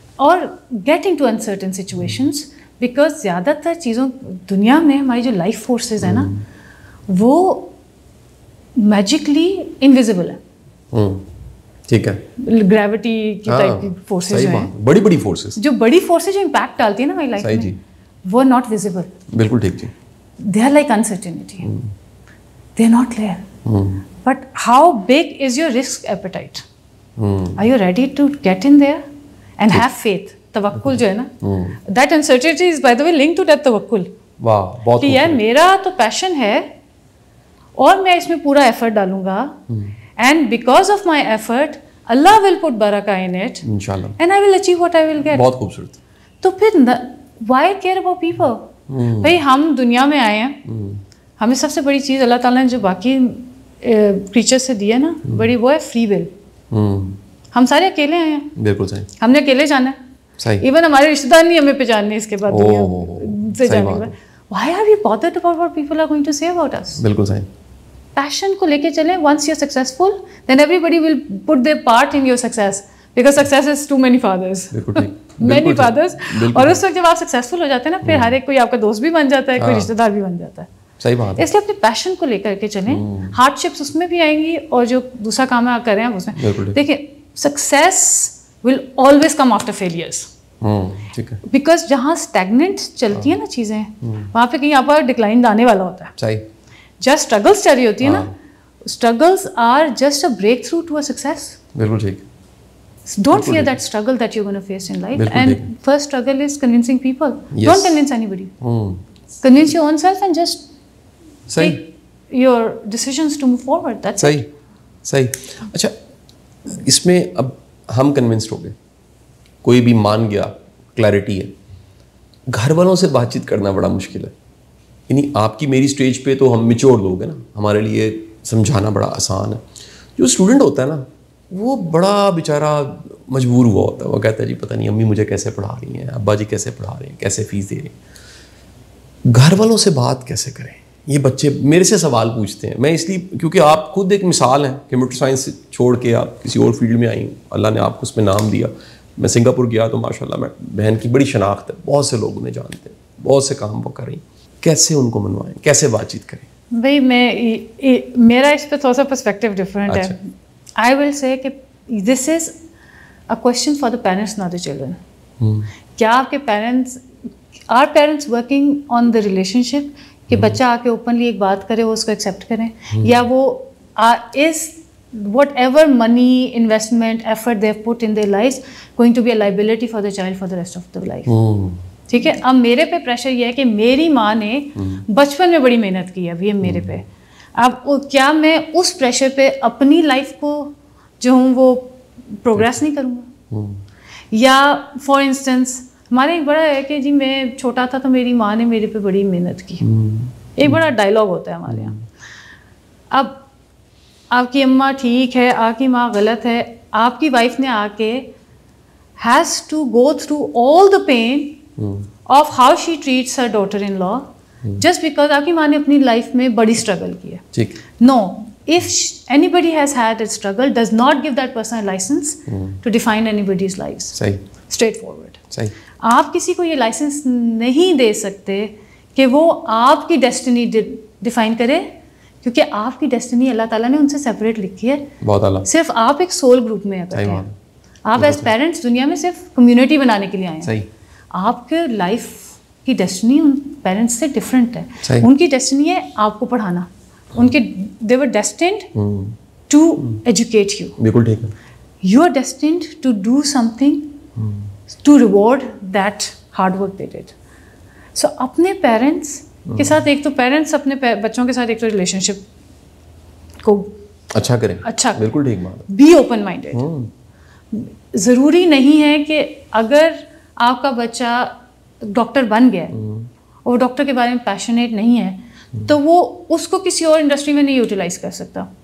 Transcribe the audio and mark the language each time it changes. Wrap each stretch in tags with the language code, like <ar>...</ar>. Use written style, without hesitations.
<ur>اور</ur> <en>getting to uncertain situations,</en> <ur>because زیادہ تر چیزوں دنیا میں ہماری جو لائف فورسز ہیں نا وہ</ur> <en>magically invisible</en> <ur>ہے. ٹھیک ہے, گریوٹی کی ٹائپ کی فورسز جو ہیں, بڑی بڑی فورسز, جو بڑی فورسز جو امپیکٹ ڈالتی ہیں نا ہماری لائف میں, وہ</ur> <en>Not visible.</en> <ur>بالکل ٹھیک جی.</ur> <en>They are like uncertainty, they are not clear. But how big is your risk appetite? Are you ready to get in there and have faith?</en> <ur>توکل جو ہے نا,</ur> <en>That uncertainty is by the way link to that توکل.</en> <ur>واہ, بہت. کہ یار میرا تو پیشن ہے اور میں اس میں پورا ایفرٹ ڈالوں گا,</ur> <en>And because of my effort اللہ will put برکہ in it انشاءاللہ, and I will achieve what I will get.</en> <ur>بہت خوبصورت. تو پھر</ur> <en>Why care about people?</en> <ur>بھائی ہم دنیا میں آئے ہیں, ہمیں سب سے بڑی چیز اللہ تعالیٰ نے جو باقی کریچر سے دی ہے نا بڑی, وہ ہے فری ول. ہم سارے اکیلے آئے ہیں. بالکل صحیح. ہم نے اکیلے جانا ہے. صحیح. ایون ہمارے رشتے دار نہیں ہمیں پہچاننے اس کے بعد دنیا سے جانے کے بعد.</ur> <en>why are we bothered about what people are going to say about us?</en> <ur>بالکل صحیح. Passion کو لے کے چلیں.</ur> <en>Once you're successful, then everybody will put their part in your success, because success is too many fathers. many fathers.</en> <ur>اور اس وقت جب آپ سکسیزفل ہو جاتے ہیں نا, پھر ہر ایک کوئی آپ کا دوست بھی بن جاتا ہے, کوئی رشتہ دار بھی بن جاتا ہے. صحیح بات ہے. اس لیے اپنے پیشن کو لے کر کے چلیں. ہارڈ شپس اس میں بھی آئیں گی, اور جو دوسرا کام آپ کر رہے ہیں اس میں.</ur> <en>دیکھیں, success will always come after failures.</en> <ur>Because جہاں اسٹیگننٹ چلتی ہیں نا چیزیں, وہاں پہ کہیں آپ کا ڈکلائن آنے والا ہوتا ہے. صحیح. جب اسٹرگلس چل رہی ہوتی ہے نا,</ur> <en>Struggles are just a breakthrough to a success.</en> <ur>بالکل ٹھیک.</ur> <en>Don't fear that struggle that you're going to face in life. And first struggle is convincing people. Don't convince anybody. Convince your own self and just take your decisions to move forward. That's</en> <ur>صحیح. صحیح. اچھا, اس میں اب ہم convinced ہو گئے, کوئی بھی مان گیا, کلیئرٹی ہے. گھر والوں سے بات چیت کرنا بڑا مشکل ہے. یعنی آپ کی میری اسٹیج پہ تو ہم میچور لوگ ہیں نا, ہمارے لیے سمجھانا بڑا آسان ہے. جو اسٹوڈنٹ ہوتا ہے نا, وہ بڑا بیچارہ مجبور ہوا ہوتا ہے. وہ کہتا ہے جی پتہ نہیں امی مجھے کیسے پڑھا رہی ہیں, ابا جی کیسے پڑھا رہے ہیں, کیسے فیس دے رہے ہیں. گھر والوں سے بات کیسے کریں؟ یہ بچے میرے سے سوال پوچھتے ہیں. میں اس لیے کیونکہ آپ خود ایک مثال ہیں, کمپیوٹر سائنس چھوڑ کے آپ کسی اور فیلڈ میں آئی ہیں, اللہ نے آپ کو اس میں نام دیا. میں سنگاپور گیا تو ماشاء اللہ میں بہن کی بڑی شناخت ہے, بہت سے لوگ انہیں جانتے ہیں, بہت سے کام وہ کر رہی ہیں. کیسے ان کو منوائیں, کیسے بات چیت کریں؟ بھائی میرا اس پہ تھوڑا سا پرسپیکٹیو ڈفرینٹ ہے.</ur> <en>I will say کہ this is a question for the parents, not the children.</en> <ur>کیا آپ کے</ur> <en>parents working on the relationship</en> <ur>کہ بچہ آ کے اوپنلی ایک بات کرے, وہ اس کو ایکسیپٹ کریں,</ur> <en>یا وہ is whatever money, investment, effort they have put in their lives going to be a liability for the child for the rest of the life.</en> <ur>ٹھیک ہے. اب میرے پہ پریشر یہ ہے کہ میری ماں نے بچپن میں بڑی محنت کی ہے ابھی میرے پہ. اب کیا میں اس پریشر پہ اپنی لائف کو جو ہوں وہ پروگریس نہیں کروں گا؟ یا فار انسٹنس ہمارے ایک بڑا ہے کہ جی میں چھوٹا تھا تو میری ماں نے میرے پہ بڑی محنت کی. ایک بڑا ڈائلاگ ہوتا ہے ہمارے یہاں. اب آپ کی اماں ٹھیک ہے, آپ کی ماں غلط ہے, آپ کی وائف نے آ کے</ur> <en>has to go through all the pain of how she treats her daughter in law just because</en> <ur>آپ کی ماں نے اپنی لائف میں بڑی اسٹرگل کی ہے.</ur> <en>No, if anybody has had a struggle, does not give that person a license to define anybody's lives. Straightforward.</en> <ur>آپ کسی کو یہ لائسنس نہیں دے سکتے کہ وہ آپ کی ڈیسٹنی ڈیفائن کرے, کیونکہ آپ کی ڈیسٹنی اللہ تعالیٰ نے ان سے سیپریٹ لکھی ہے. صرف آپ ایک سول گروپ میں ہیں. آپ ایز پیرنٹس دنیا میں صرف کمیونٹی بنانے کے لیے آئے ہیں. آپ کے لائف کی ڈیسٹنی ان پیرنٹس سے ڈفرینٹ ہے. ان کی ڈیسٹنی ہے آپ کو پڑھانا. ان کے</ur> <en>they were destined to educate you.</en> <ur>بالکل ٹھیک ہے.</ur> <en>You are destined to do something to reward that hard work they did.</en> <ur>So اپنے پیرنٹس کے ساتھ, ایک تو پیرنٹس اپنے بچوں کے ساتھ ایک تو ریلیشن شپ کو اچھا کریں. اچھا, بالکل ٹھیک بات.</ur> <en>Be open minded.</en> <ur>ضروری نہیں ہے کہ اگر آپ کا بچہ ڈاکٹر بن گیا اور ڈاکٹر کے بارے میں پیشنیٹ نہیں ہے تو وہ اس کو کسی اور انڈسٹری میں نہیں یوٹیلائز کر سکتا.</ur>